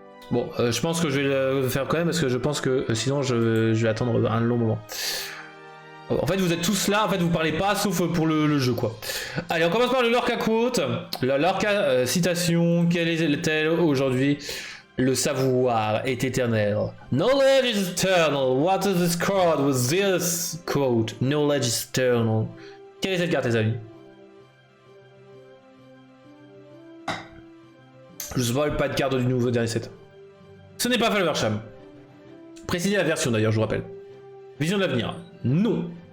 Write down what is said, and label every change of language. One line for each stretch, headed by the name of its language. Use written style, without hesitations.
French: Bon, je pense que je vais le faire quand même parce que je pense que sinon je vais attendre un long moment. En fait, vous êtes tous là, en fait, vous parlez pas sauf pour le jeu, quoi. Allez, on commence par le Lorca Quote. La Lorca citation, quelle est-elle aujourd'hui? Le savoir est éternel.
English: Knowledge is eternal. What is this card with this quote? Knowledge is eternal.
French: Quelle est cette carte, les amis? Je spoil pas de carte du nouveau dernier set. Ce n'est pas Falversham. Précisez la version d'ailleurs, je vous rappelle. Vision de l'avenir. Non.